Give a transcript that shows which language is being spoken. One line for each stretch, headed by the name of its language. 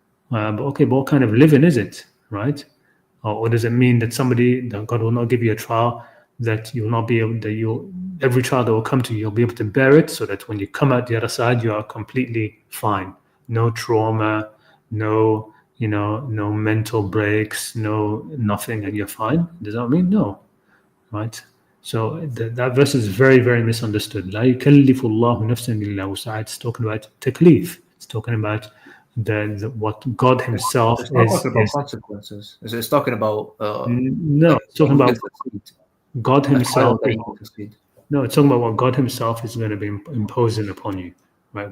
English: But what kind of living is it, right? Or does it mean that God will not give you a trial that you'll not be able every trial that will come to you, you'll be able to bear it, so that when you come out the other side, you are completely fine, no trauma, no mental breaks, nothing, and you're fine? Does that mean no? Right? So that verse is very, very misunderstood.
Arabic: لا يكلف الله نفسا إلا وسعها.
English: It's talking about taklif. It's talking about what God Himself it's not talking about consequences. It's talking about no. It's talking about God Himself. No, it's talking about what God Himself is going to be imposing upon you, right?